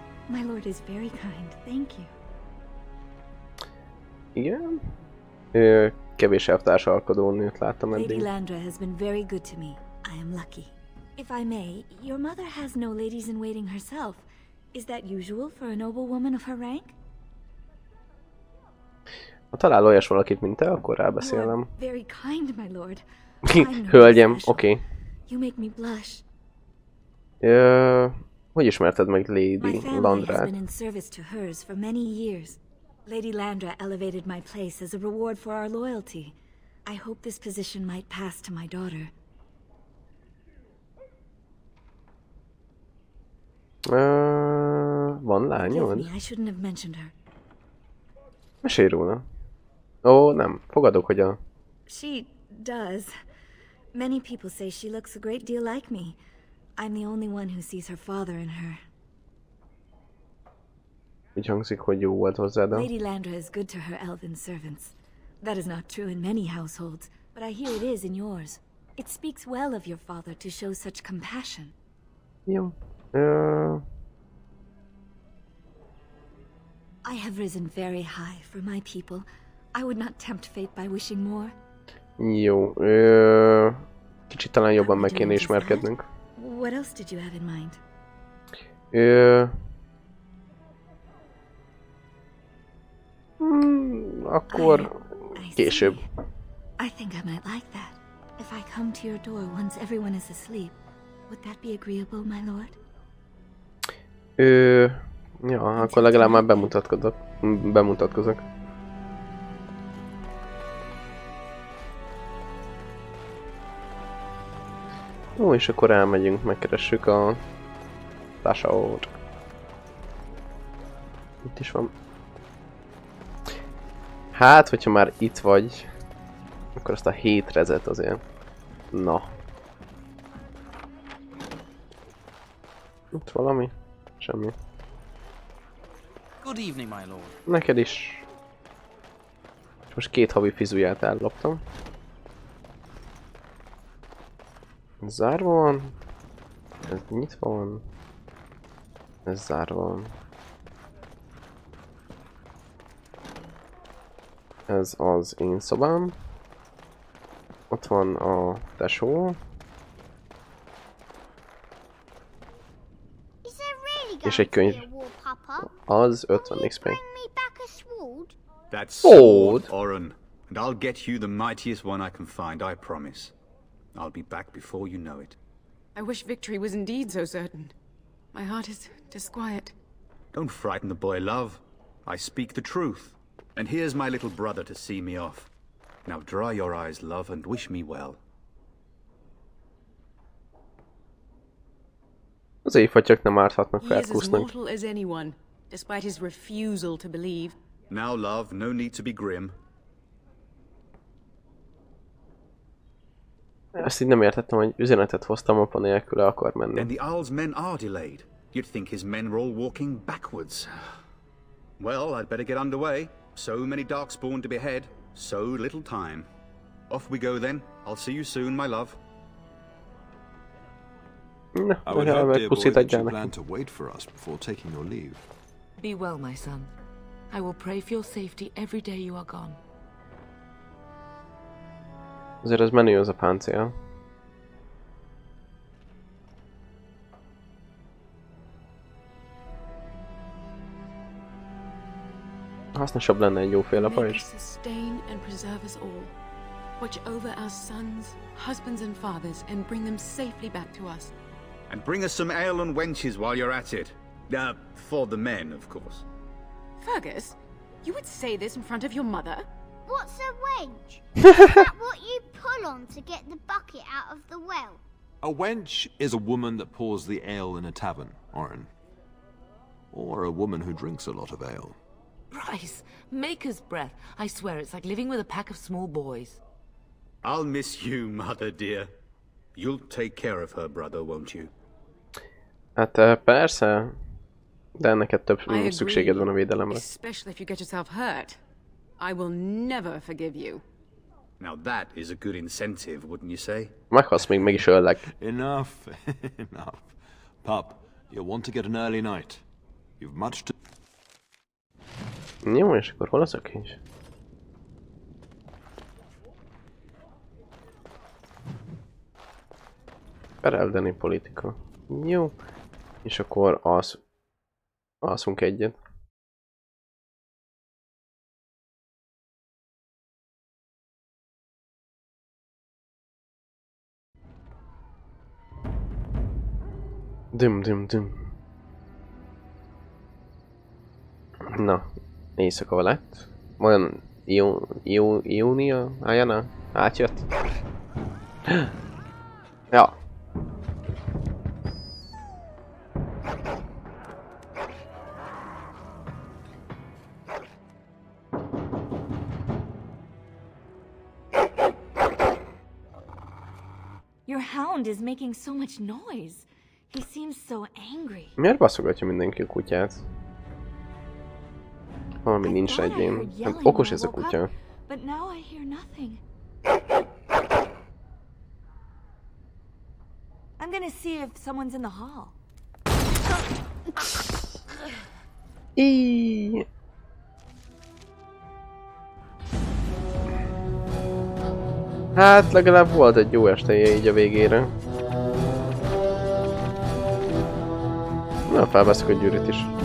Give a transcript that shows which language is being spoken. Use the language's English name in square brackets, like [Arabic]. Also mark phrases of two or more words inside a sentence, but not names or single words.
[English] My lord is very kind, thank you. [Hungarian] Igen. Kevés elvtársalkodó nőt láttam eddig. [English] Lady Landra has been very good to me. I am lucky. If I may, your mother has no ladies in waiting herself. Is that usual for a noble woman of her rank? [Hungarian] Ha talál olyas valakit, mint te, akkor rábeszélem. [English] Very kind, my lord. [Hungarian] Hölgyem, oké. [English] You make me blush. [Hungarian] Hogy ismerted meg Lady [English] My family has [Hungarian] Landrát? [English] been in service to hers for many years. Lady Landra elevated my place as a reward for our loyalty. I hope this position might pass to my daughter. [Hungarian] Van lányod? [English] I shouldn't have mentioned her. [Hungarian] Mesélj róla. Ó, nem. Fogadok, hogy a... [English] She does. Many people say she looks a great deal like me. I'm the only one who sees her father in her. [Hungarian] Úgy hangzik, hogy jó volt hozzád. [English] Lady Landra is good to her elven servants. That is not true in many households, but I hear it is in yours. It speaks well of your father to show such compassion. [Hungarian] Jó. [English] I have risen very high for my people. I would not tempt fate by wishing more. [Hungarian] Jó. Kicsit talán jobban meg kéne ismerkednünk. [English] What else did you have in mind? [Hungarian] Akkor később. [English] I think I might like that. If I come to your door once everyone is asleep, would that be agreeable, my lord? [Hungarian] Ja, akkor legalább már bemutatkozok. Ó, és akkor elmegyünk, megkeressük a Tashaot. Itt is van. Hát, hogyha már itt vagy, akkor azt a 7 rezet azért. Na. Itt valami? Semmi. [English] Good evening, my lord. [Hungarian] Neked is. Most 2 havi fizuját elloptam. Ez zárva van. Ez nyitva van. Ez zárva van. Ez az én szobám. Ott van a tesó. És egy könyv. Az 50 XP. [English] That sword, Oren, and I'll get you the mightiest one I can find, I promise. I'll be back before you know it. I wish victory was indeed so certain. My heart is disquiet. Don't frighten the boy, love. I speak the truth. And here's my little brother to see me off. Now dry your eyes, love, and wish me well. [Hungarian] Az éjfatyak nem árthatnak [English] He is as [Hungarian] Ferkusznak. [English] mortal as anyone, despite his refusal to believe. Now, love, no need to be grim. [Hungarian] Ezt így nem értettem, hogy üzenetet hoztam, apa nélkül el akar menni. [English] Then the Owl's men are delayed. You'd think his men were all walking backwards. Well, I'd better get underway. So many darkspawn to behead, so little time. Off we go then. I'll see you soon, my love. [Hungarian] Na, [English] I would hope, dear boy, [Hungarian] puszit [English] that you [Hungarian] adjál [English] plan [Hungarian] neki. [English] to wait for us before taking your leave. Be well, my son. I will pray for your safety every day you are gone. [Hungarian] Azért az menő az a páncél. Hasznosabb lenne egy jóféle [English] May [Hungarian] pajzs. [English] he sustain and preserve us all. Watch over our sons, husbands and fathers, and bring them safely back to us. And bring us some ale and wenches while you're at it. For the men, of course. Fergus, you would say this in front of your mother? What's a wench? Is that what you pull on to get the bucket out of the well? A wench is a woman that pours the ale in a tavern, Oren. Or a woman who drinks a lot of ale. Bryce, maker's breath. I swear it's like living with a pack of small boys. I'll miss you, mother dear. You'll take care of her, brother, won't you? [Hungarian] Hát persze, de neked több [English] I agree, [Hungarian] szükséged van a védelemre. [English] especially if you get yourself hurt. I will never forgive you. Now that is a good incentive, wouldn't you say? [Hungarian] Meghalsz, még meg is öllek. [English] Enough, enough. Pup, you'll want to get an early night. You've much to... [Hungarian] Jó, és akkor hol az a kincs? Fereldeni politika. Jó. És akkor alszunk egyet. Düm. Na, éjszaka lett. Olyan Júnia? Ajana? Átjött? Ja. [English] Your hound is making so much noise. He seems so angry. [Hungarian] Miért baszogatja mindenki a kutyát? Valami nincs egyén. Okos ez a kutya. [English] But now I hear nothing. I'm gonna see if someone's in the hall. [Hungarian] Hát legalább volt egy jó esteje így a végére. Na, felveszek a gyűrűt is.